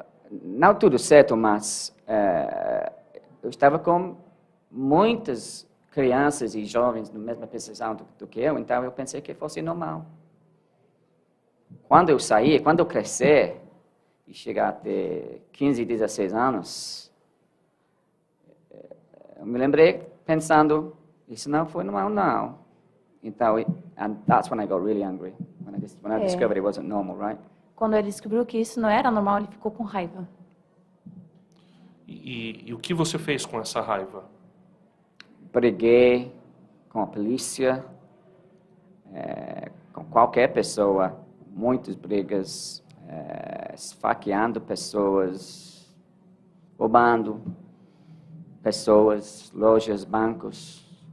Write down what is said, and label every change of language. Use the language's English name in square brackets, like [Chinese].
[Portuguese] Não tudo certo, mas eu estava com muitas crianças e jovens na mesma posição do que eu, então eu pensei que fosse normal. Quando eu crescer e chegar até 15, 16 anos, eu me lembrei pensando, isso não foi normal, não. [English] Então, and that's when I got really angry, when I discovered it wasn't normal, right? [Portuguese] Quando ele descobriu que isso não era normal, ele ficou com raiva. E o que você fez com essa raiva? Briguei com a polícia, com qualquer pessoa, muitas brigas, esfaqueando pessoas, roubando pessoas, lojas, bancos.